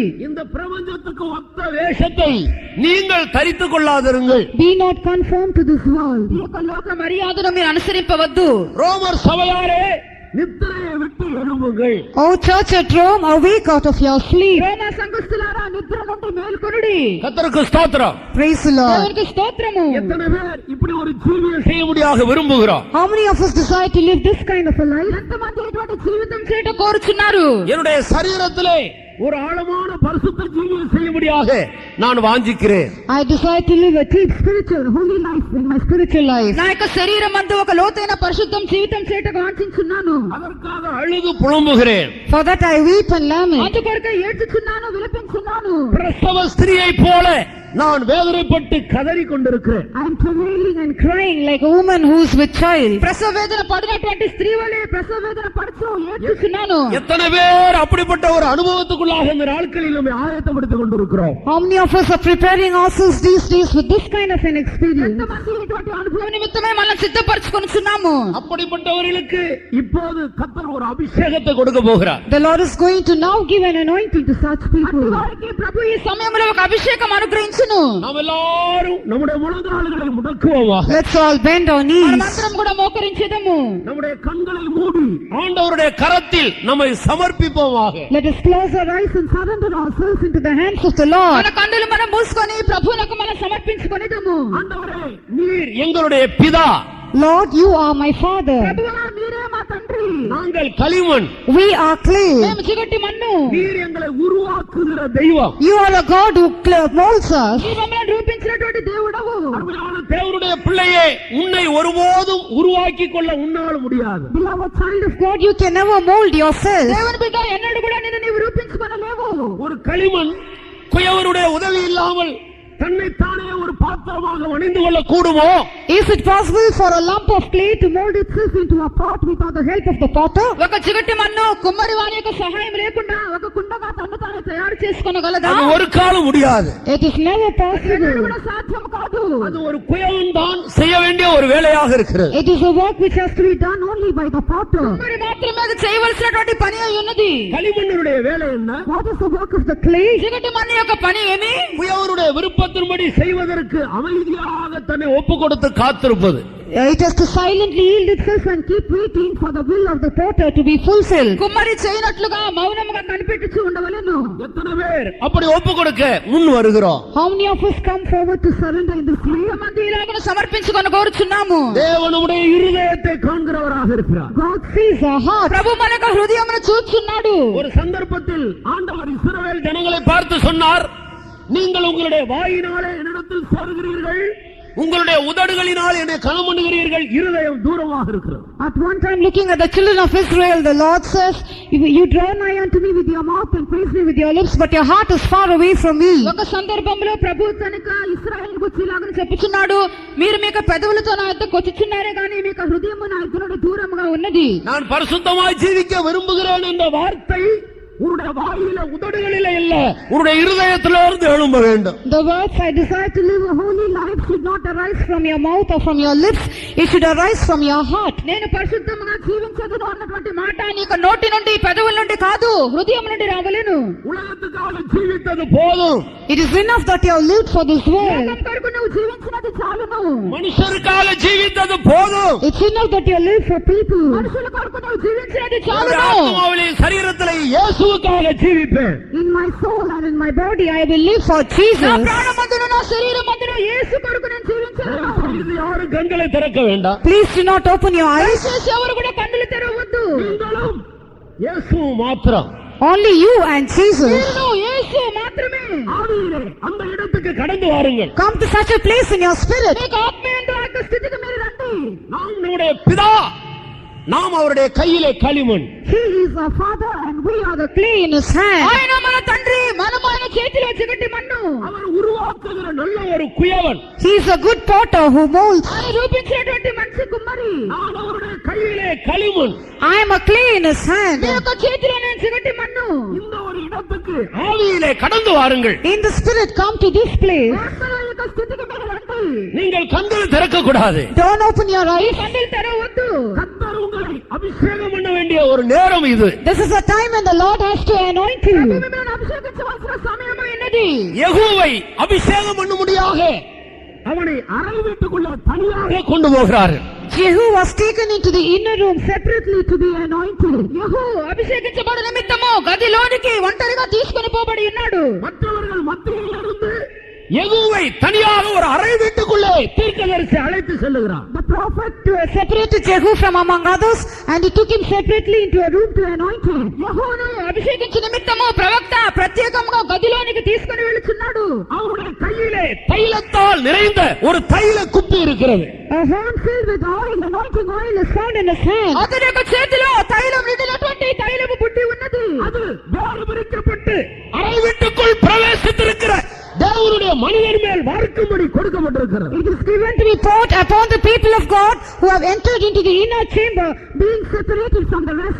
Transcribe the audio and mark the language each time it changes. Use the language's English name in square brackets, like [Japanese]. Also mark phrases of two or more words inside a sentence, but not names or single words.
[Tamil] இந்த பிரபஞ்சத்துக்கு ஒத்த வேஷத்தை நீங்கள் தரித்துக் கொள்ளாதிருங்கள். [English] Be not conformed to this world. [Telugu] ఈ యొక్క లోక మర్యాదను మీరు అనుసరింపవద్దు. [Tamil] ரோமர் சபையாரே, நித்திரையை விட்டு எழும்புங்கள். [English] O church at Rome, awake out of your sleep. [Telugu] రోమా సంఘస్థులారా నిద్ర నుండి మేల్కొనుడి. [Tamil] கர்த்தருக்கு ஸ்தோத்திரம். [English] Praise the Lord. [Telugu] దేవునికి స్తోత్రము. [Tamil] எத்தனை பேர் இப்படி ஒரு ஜீவியம் செய்ய முடியாக விரும்புகிறோம்? [English] How many of us desire to live this kind of a life? [Telugu] ఎంతమంది ఇటువంటి జీవితం చేయట కోరుచున్నారు? [Tamil] என்னுடைய சரீரத்திலே ஒரு ஆழமான பரிசுத்த ஜீவியம் செய்ய முடியாக நான் வாஞ்சிக்கிறேன். [English] I desire to live a deep spiritual, holy life in my spiritual life. [Telugu] నా యొక్క శరీరం అందు ఒక లోతైన పరిశుద్ధం జీవితం చేయటకు వాంఛించున్నాను. [Tamil] அதற்காக அழுது புலம்புகிறேன். [English] For that I weep and lament. [Telugu] అందుకొరకే ఏడ్చుచున్నాను, విలపించున్నాను. [Tamil] பிரசவ ஸ்திரியை போல நான் வேதனைப்பட்டு கதறி கொண்டிருக்கிறேன். [English] I am travailing and crying like a woman who is with child. [Telugu] ప్రసవ వేదన పడినటువంటి స్త్రీ వలె ప్రసవ వేదన పడుతూ ఏడ్చుచున్నాను. [Tamil] எத்தனை பேர் அப்படிப்பட்ட ஒரு அனுபவத்துக்குள்ளாக இந்த நாட்களில் நம்ம ஆயத்தப்படுத்திக் கொண்டிருக்கிறோம்? [English] How many of us are preparing ourselves these days with this kind of an experience? [Telugu] ఎంతమంది ఇటువంటి అనుభవం నిమిత్తమే మనం సిద్ధపరచుకొనుచున్నాము? [Tamil] அப்படிப்பட்டவர்களுக்கு இப்போது கர்த்தர் ஒரு அபிஷேகத்தை கொடுக்க போகிறார். [English] The Lord is going to now give an anointing to such people. [Telugu] వారికి ప్రభు ఈ సమయంలో ఒక అభిషేకం అనుగ్రహించును. [Tamil] நாம் எல்லாரும் நம்முடைய முழங்கால்களை முடக்குவோமாக. [English] Let's all bend our knees. [Telugu] మనమందరం కూడా మోకరించేదము. [Tamil] நம்முடைய கண்களை மூடி ஆண்டவருடைய கரத்தில் நம்மை சமர்ப்பிப்போமாக. [English] Let us close our eyes and surrender ourselves into the hands of the Lord. [Telugu] మన కన్నులు మనం మూసుకొని ప్రభువునకు మనం సమర్పించుకొనిదము. [Tamil] ஆண்டவரே, நீர் எங்களுடைய பிதா. [English] Lord, you are my Father. [Telugu] ప్రభువా మీరే మా తండ్రి. [Tamil] நாங்கள் களிமண். [English] We are clay. [Telugu] మేము చిగటి మన్ను. [Tamil] நீர் எங்களை உருவாக்குகிற தெய்வம். [English] You are a God who molds us. [Telugu] ఈ మమ్మల్ని రూపించినటువంటి దేవుడవు. [Tamil] அருமையான தேவனுடைய பிள்ளையே, உன்னை ஒருபோதும் உருவாக்கிக் கொள்ள உன்னால் முடியாது. [English] Beloved child of God, you can never mold yourself. [Telugu] దేవుని బిడ్డ ఎన్నడూ కూడా నిన్ను నీవు రూపించుకొనలేవు. [Tamil] ஒரு களிமண் குயவருடைய உதவி இல்லாமல் தன்னைத்தானே ஒரு பாத்திரமாக அணிந்து கொள்ள கூடுமோ? [English] Is it possible for a lump of clay to mold itself into a pot without the help of the potter? [Telugu] ఒక చిగటి మన్ను కుమ్మరి వాని యొక్క సహాయం లేకుండా ఒక కుండగా తన్ను తాను తయారు చేసుకొనగలదా? [Tamil] அது ஒரு காலம் முடியாது. [English] It is never possible. [Telugu] కూడా సాధ్యం కాదు. [Tamil] அது ஒரு குயவன் தான் செய்ய வேண்டிய ஒரு வேலையாக இருக்கிறது. [English] It is a work which has to be done only by the potter. [Telugu] కుమ్మరి మాత్రమే అది చేయవలసినటువంటి పని అయి ఉన్నది. [Tamil] களிமண்ணுடைய வேலை என்ன? [English] What is the work of the clay? [Telugu] చిగటి మన్ను యొక్క పని ఏమి? [Tamil] குயவருடைய விருப்பத்தின்படி செய்வதற்கு அமைதியாக தன்னை ஒப்பு கொடுத்து காத்திருப்பது. [English] It has to silently yield itself and keep waiting for the will of the potter to be fulfilled. [Telugu] కుమ్మరి చేయనట్లుగా మౌనముగా కనిపెట్టుచు ఉండవలెను. [Tamil] எத்தனை பேர் அப்படி ஒப்பு கொடுக்க முன் வருகிறோம்? [English] How many of us come forward to surrender in this way? [Telugu] ఎంతమంది ఇలాగను సమర్పించుకొని కోరుచున్నాము? [Tamil] தேவனுடைய இருதயத்தை காண்கிறவராக இருக்கிறார். [English] God sees our heart. [Telugu] ప్రభు మన యొక్క హృదయమును చూచుచున్నాడు. [Tamil] ஒரு சந்தர்ப்பத்தில் ஆண்டவர் இஸ்ரவேல் ஜனங்களை பார்த்து சொன்னார், நீங்கள் உங்களுடைய வாயினாலே என்னிடத்தில் சேருகிறீர்கள், உங்களுடைய உதடுகளினால் என்னை கனம் பண்ணுகிறீர்கள், இருதயம் தூரமாக இருக்கிறது. [English] At one time, looking at the children of Israel, the Lord says, you draw nigh unto me with your mouth and praise me with your lips, but your heart is far away from me. [Telugu] ఒక సందర్భంలో ప్రభు తనక ఇశ్రాయేలు గురించి ఇలాగని చెప్పుచున్నాడు, మీరు మీ యొక్క పెదవులతో నా యొద్దకు వచ్చుచున్నారే గానీ మీ యొక్క హృదయము నా యొద్ద నుండి దూరముగా ఉన్నది. [Tamil] நான் பரிசுத்தமாய் ஜீவிக்க விரும்புகிறேன் என்ற வார்த்தை உன்னுடைய வாயில உதடுகளிலே இல்ல, உன்னுடைய இருதயத்திலிருந்து எழும்ப வேண்டும். [English] The words I desire to live a holy life should not arise from your mouth or from your lips, it should arise from your heart. [Telugu] నేను పరిశుద్ధముగా జీవించదును అన్నటువంటి మాట నీ యొక్క నోటి నుండి పెదవుల నుండి కాదు, హృదయం నుండి రావలేను. [Tamil] உலகத்துக்காக ஜீவித்தது போதும். [English] It is enough that you have lived for this world. [Telugu] లోకం కొరకు నువ్వు జీవించినది చాలును. [Tamil] மனுஷருக்காக ஜீவித்தது போதும். [English] It's enough that you live for people. [Telugu] మనుషుల కొరకు నువ్వు జీవించినది చాలును. [Tamil] ஆத்மாவிலே சரீரத்திலே இயேசுவுக்காக ஜீவிப்பேன். [English] In my soul and in my body I will live for [Telugu] నా [English] Jesus. [Telugu] ప్రాణమందును నా శరీరమందును యేసు కొరకు నేను జీవించాను. [Tamil] இது யாரும் கண்களை திறக்க வேண்டாம். [English] Please do not open your eyes. [Telugu] దయచేసి ఎవరు కూడా కన్నులు తెరవద్దు. [Tamil] நீங்களும் இயேசு மாத்திரம். [English] Only you and Jesus. [Telugu] నేను యేసు మాత్రమే. [Tamil] ஆவியிலே அந்த இடத்துக்கு கடந்து வாருங்கள். [English] Come to such a place in your spirit. [Telugu] మీకు ఆత్మీయంగా ఆ యొక్క స్థితికి మీరు రండి. [Tamil] நாம் நம்முடைய பிதா, நாம் அவருடைய கையிலே களிமண். [English] He is our Father and we are the clay in His hand. [Telugu] ఆయన మన తండ్రి, మనం ఆయన చేతిలో చిగటి మన్ను. [Tamil] அவர் உருவாக்குகிற நல்ல ஒரு குயவன். [English] He is a good potter who molds. [Telugu] ఆయన రూపించినటువంటి మంచి కుమ్మరి. [Tamil] நான் அவருடைய கையிலே களிமண். [English] I am a clay in His hand. [Telugu] మీ యొక్క చేతిలో నేను చిగటి మన్ను. [Tamil] இந்த ஒரு இடத்துக்கு ஆவியிலே கடந்து வாருங்கள். [English] In the spirit come to this place. [Telugu] ఆత్మల యొక్క స్థితికి మీరు రండి. [Tamil] நீங்கள் கண்கள் திறக்க கூடாது. [English] Don't open your eyes. [Telugu] కన్నులు తెరవద్దు. [Tamil] கர்த்தர் உங்களை அபிஷேகம் பண்ண வேண்டிய ஒரு நேரம் இது. [English] This is a time when the Lord has to anoint you. [Telugu] మిమ్మల్ని అభిషేకించవలసిన సమయం ఉన్నది. [Tamil] யெகோவை அபிஷேகம் பண்ணும்படியாக அவனை அறை வீட்டுக்குள்ள தனியாக கொண்டு போகிறார்கள். [English] Jehu was taken into the inner room separately to be anointed. [Telugu] యెహూ అభిషేకించబడు నిమిత్తము గదిలోనికి ఒంటరిగా తీసుకొని పోబడి ఉన్నాడు. [Tamil] மற்றவர்கள் மத்தியில் இருந்து யெகூவை தனியாக ஒரு அறை வீட்டுக்குள்ளே தீர்க்கதரிசி அழைத்து செல்லுகிறார். [English] The prophet separated Jehu from among others and he took him separately into a room to anoint him. [Telugu] యెహూను అభిషేకించు నిమిత్తము ప్రవక్త ప్రత్యేకంగా గదిలోనికి తీసుకొని వెళుచున్నాడు. [Tamil] அவருடைய கையிலே தைலத்தால் நிறைந்த ஒரு தைல குப்பி இருக்கிறது. [English] A horn filled with oil, anointing oil is found in his hand. [Telugu] అతని యొక్క చేతిలో తైలం నిండినటువంటి తైలము బుడ్డి ఉన్నది. [Tamil] அது வேறு பிரிக்கப்பட்டு அறை வீட்டுக்குள் பிரவேசித்திருக்கிற தேவனுடைய மனிதர் மேல் வார்க்கும்படி கொடுக்கப்பட்டிருக்கிறது. [English] It is given to be poured upon the people of God who have entered into the inner chamber, being separated from the rest.